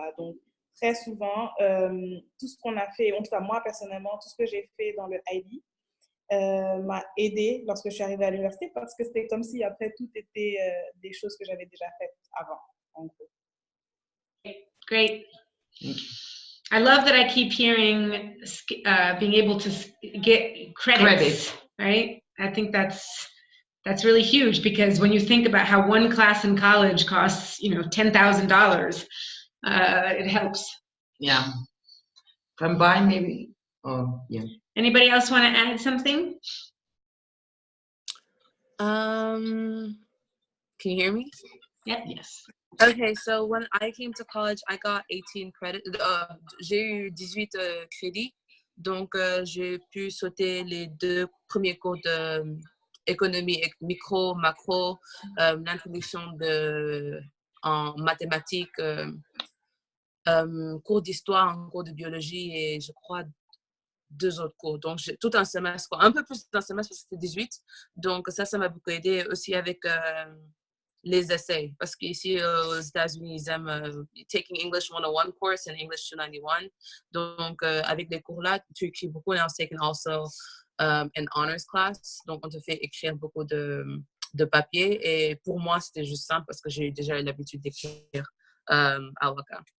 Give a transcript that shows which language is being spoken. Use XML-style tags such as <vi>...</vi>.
<fr>Donc, très souvent, tout ce qu'on a fait, en tout cas moi personnellement, tout ce que j'ai fait dans le IB m'a aidé lorsque je suis arrivée à l'université parce que c'était comme si après tout était des choses que j'avais déjà faites avant, en gros.</fr> <en>Great. I love that I keep hearing being able to get credits, right? I think that's really huge because when you think about how one class in college costs, $10,000, it helps. Yeah. Combine maybe. Oh, yeah. Anybody else want to add something? Can you hear me? Yep. Yes. Okay, so when I came to college, I got 18 credits.</en> <fr>J'ai eu 18 crédits, donc j'ai pu sauter les 2 premiers cours d'économie micro, macro, l'introduction en mathématiques, cours d'histoire, un cours de biologie et je crois 2 autres cours. Donc, j'ai tout un semestre, un peu plus d'un semestre parce que c'était 18. Donc, ça m'a beaucoup aidé aussi avec les essais. Parce qu'ici, aux États-Unis, ils aiment</fr> <en>Taking English 101 course and English 291.</en> <fr>Donc, avec les cours-là, tu écris beaucoup.</fr> <en>And I was taking also an honors class.</en> <fr>Donc, on te fait écrire beaucoup de papier. Et pour moi, c'était juste simple parce que j'ai déjà l'habitude d'écrire à Waka.</fr>